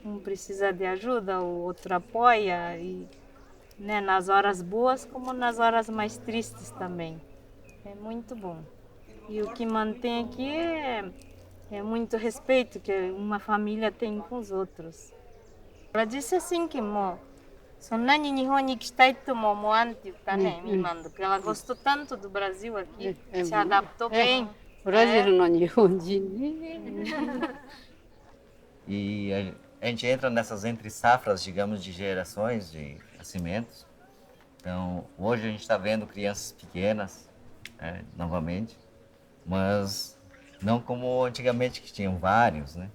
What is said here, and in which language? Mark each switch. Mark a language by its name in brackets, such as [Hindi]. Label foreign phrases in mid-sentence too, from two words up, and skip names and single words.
[Portuguese] um precisa de ajuda, o outro apoia, e, né, nas horas boas como nas horas mais tristes também. É muito bom. E o que mantém aqui é muito respeito que uma família tem com os outros. Ela disse assim que [Japanese] そんなに日本に行きたいとも思わんって言ったね、今の時。 [Portuguese] Ela gostou tanto do Brasil aqui, se adaptou bem. [Japanese] ブラジルの日本人. [Portuguese] E a gente entra nessas entre safras, digamos, de gerações de nascimentos. Então, hoje a gente está vendo crianças pequenas, novamente, mas não como antigamente, que tinham vários, né?